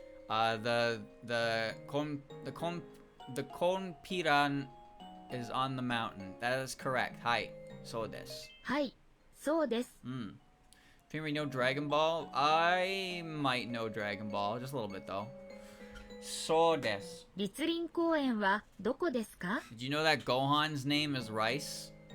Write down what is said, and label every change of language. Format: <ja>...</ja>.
<en>The Konpiran is on the mountain. That is correct.</en> <ja>Hai, so desu. はい、そうです。</ja> <en>If you know Dragon Ball, I might know Dragon Ball. Just a little bit though.</en> <ja>So desu. 立林公園はどこですか？</ja> <en>Did you know that Gohan's name is Rice?</en>